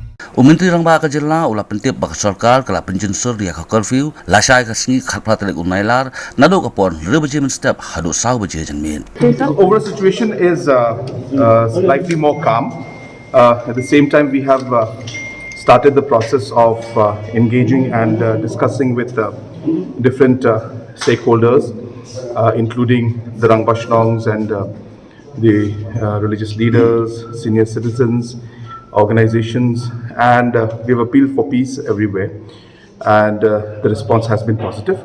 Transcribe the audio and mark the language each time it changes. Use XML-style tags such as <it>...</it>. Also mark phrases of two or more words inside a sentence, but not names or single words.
<kha>Menteri Rangba ka jilla ulah pentip bak Sorkar kala Pynjynsur dia ka Curfew lasai ka sngi khatpla TARIK NAILAR Naduh kapon Baje Mynstep Haduh Baje Janmiet.</kha> <en>Overall situation is slightly more calm. At the same time, we have started the process of engaging and discussing with different stakeholders, including the Rangbashnongs and the religious leaders, senior citizens, organizations, and we have appealed for peace everywhere, and the response has been positive.</en>